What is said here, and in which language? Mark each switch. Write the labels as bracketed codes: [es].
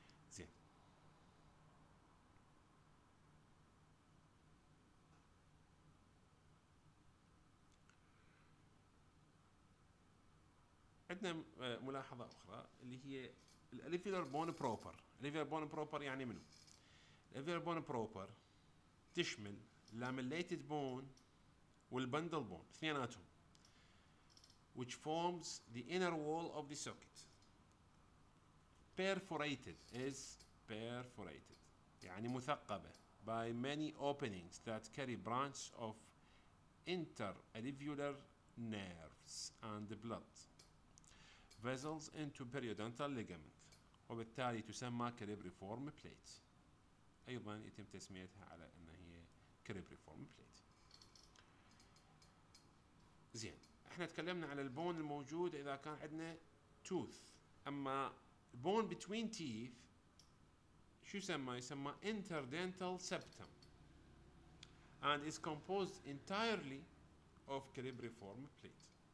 [ar] زين، عندنا ملاحظة أخرى اللي هي الاليفيولار بون بروبر. الاليفيولار بون بروبر يعني منو؟ الاليفيولار بون بروبر تشمل لاميليتد بون والبندل بون اثنيناتهم، [en] which forms the inner wall of the socket. Perforated is perforated [ar] يعني مثقبة [en] by many openings that carry branches of interalveolar nerves and blood vessels into periodontal ligament، [ar] وبالتالي تسمى كاليبريفورم بليت. أيضا يتم تسميتها على أنها هي كاليبريفورم بليت. زين، احنا تكلمنا على البون الموجود إذا كان عندنا توث، أما البون [en] between teeth [ar] شو يسمى؟ يسمى interdental septum [en] and is composed entirely of calibriform plate.